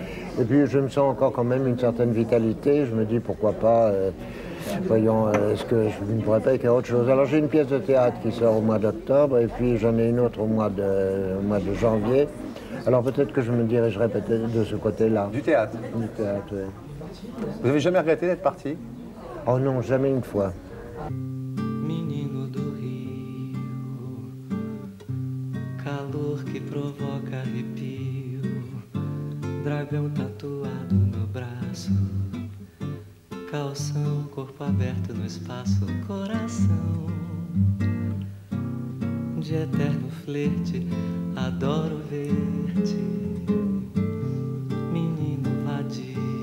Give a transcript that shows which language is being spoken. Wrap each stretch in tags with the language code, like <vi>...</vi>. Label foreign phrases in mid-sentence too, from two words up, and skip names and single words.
<fr>Et puis, je me sens encore quand même une certaine vitalité, je me dis, pourquoi pas, voyons, est-ce que je ne pourrais pas écrire autre chose? Alors, j'ai une pièce de théâtre qui sort au mois d'octobre, et puis j'en ai une autre au mois de janvier. Alors, peut-être que je me dirigerai peut-être de ce côté-là. Du théâtre? Du théâtre, oui. Vous n'avez jamais regretté d'être parti? Oh non, jamais une fois.</fr> <pt>Menino do Rio, calor que provoca arrepio, dragão tatuado no braço, calção, corpo aberto no espaço, coração de eterno flerte, adoro ver-te, menino vadio.</pt>